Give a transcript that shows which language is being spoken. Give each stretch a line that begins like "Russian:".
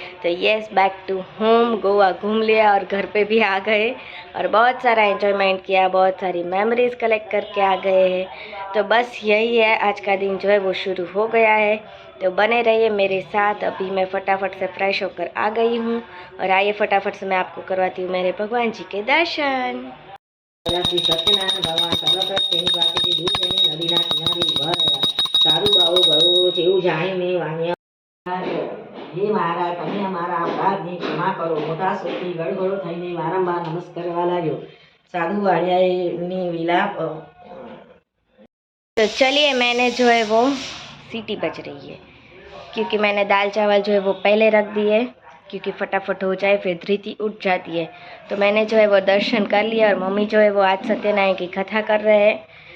Hindi: तो yes, back to home. Goa घूम लिया और घर पे भी आ गए और बहुत सारा एंजॉयमेंट किया, बहुत सारी मेमोरीज कलेक्ट करके आ गए हैं। तो बस यही है, आज का दिन जो है वो शुरू हो गया है। तो बने रहिए मेरे साथ। अभी मैं फटाफट से फ्रेश होकर आ गई हूँ और आइए फटाफट से मैं आपको करवाती हूँ मेरे भगवान जी के दर्शन।
Gujarati: सत्यनारायण भगवान सर्वप्रथ तेनी पासेથી દૂર જઈને નદીના કિનારે ઊભા રહ્યા. સારું બાવો ગયો જેવું જાણીને વાણિયા, હે મહારાજ, તમે અમારા અપરાધની ક્ષમા કરો. મોટા સ્વરથી ગળગળો થઈને વારંવાર નમસ્કાર કરવા લાગ્યો. સાધુ વાણિયાની વિલાપ।
Hindi: तो चलिए, मैंने जो है वो सीटी बज रही है क्योंकि मैंने दाल चावल जो है वो पहले रख दिए क्योंकि फटाफट हो जाए, फिर धृति उठ जाती है। तो मैंने जो है वो दर्शन कर लिया और मम्मी जो है वो आज सत्यनारायण की कथा कर रहे हैं।